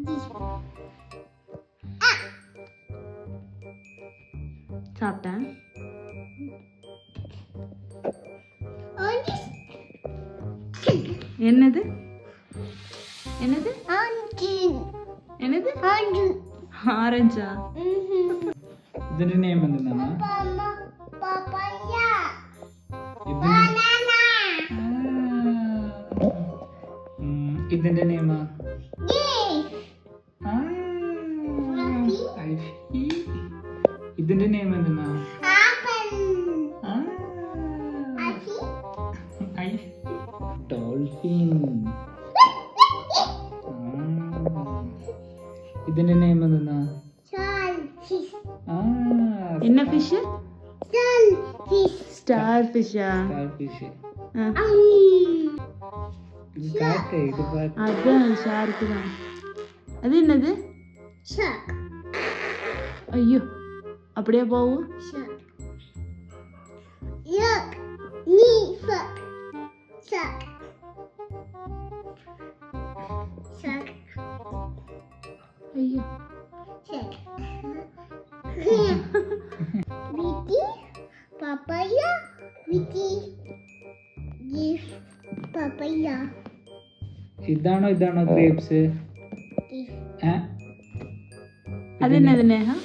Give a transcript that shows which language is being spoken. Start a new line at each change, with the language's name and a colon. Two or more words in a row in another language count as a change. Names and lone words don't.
Tamil: சாப்பிட்டேன். என்னது என்னது என்னது ஆரஞ்சா?
Malayalam: ഇതിന്റെ നെയിം എന്താണ്? ഇതിന്റെ നെയിം ഇതിന്റെ നെയിം എന്താണ്? ഡോൾഫിൻ. ഇതിന്റെ നെയിം എന്താണ്?
Tamil: என்ன ஃபிஷ்?
English: star fish?
Tamil: அதான் ஷார்க்கு தான். அது என்னது? ஐயோ, அப்படியே போகும். ஐயோ,
Malayalam: ഇതാണോ ഇതാണോ ഗ്രേപ്സ്? അതെന്നത് നേഹ?